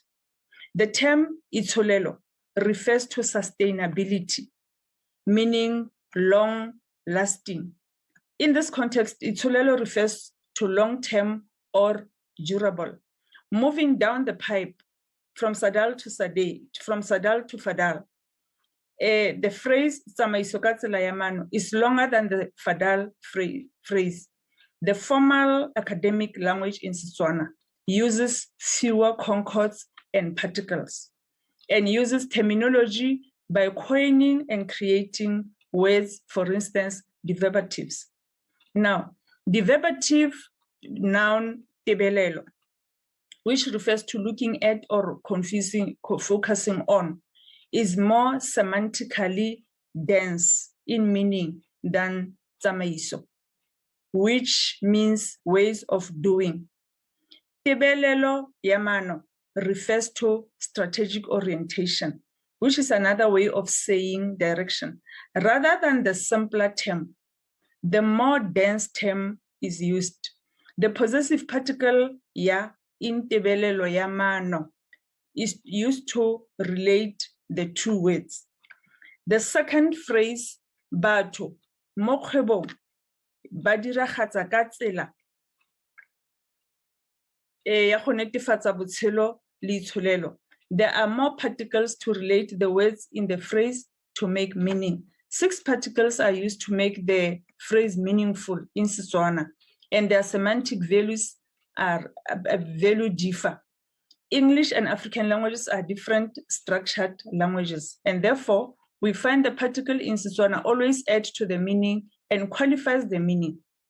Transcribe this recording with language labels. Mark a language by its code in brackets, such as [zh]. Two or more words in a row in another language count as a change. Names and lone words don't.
[en] The term itsholelo refers to sustainability, meaning long-lasting. In this context, itsholelo refers to long-term or durable. Moving down the pipe from Sadal to Sade, from Sadal to Fadal, the phrase [tn] tsamaiso ka tsela ya maano [en] is longer than the Fadal phrase. The formal academic language in Setswana uses fewer concords and particles, and uses terminology by coining and creating words, for instance, deverbatives. Now, deverbative noun tebelelo, which refers to looking at or focusing on, is more semantically dense in meaning than tsamaiso, which means ways of doing. [tn] Tebelelo ya mano [en] refers to strategic orientation, which is another way of saying direction. Rather than the simpler term, the more dense term is used. The possessive particle ya in [tn] tebelelo ya mano [en] is used to relate the two words. The second phrase, [tn] batho, mo kgwebong ba diragatsa ka tsela ya go netefatsa botshelo le itsholelo. [en] There are more particles to relate the words in the phrase to make meaning. 6 particles are used to make the phrase meaningful in Setswana, and their semantic values are value differ. English and African languages are different structured languages, and therefore we find the particle in Setswana always add to the meaning and qualifies the meaning.